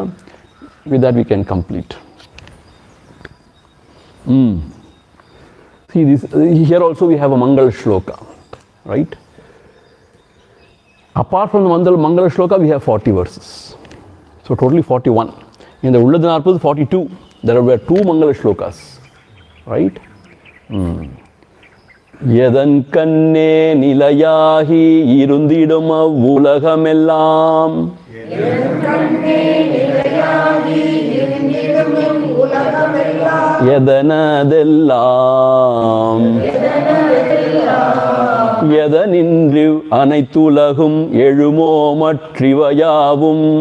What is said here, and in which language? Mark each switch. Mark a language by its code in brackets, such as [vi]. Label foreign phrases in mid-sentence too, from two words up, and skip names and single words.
[en] With that we can complete. See this, here also we have a Mangala shloka, right? Apart from the Mangala shloka we have 40 verses. So totally 41. In the Ulladu Narpadu 42. There were 2 Mangala shlokas, right? [ta] எதன் கண்ணே நிலையாகி இருந்திடும் அவ்வுலகமெல்லாம் எதனதெல்லாம் எதனின்று அனைத்துலகும் எழுமோ மற்றிவையாவும்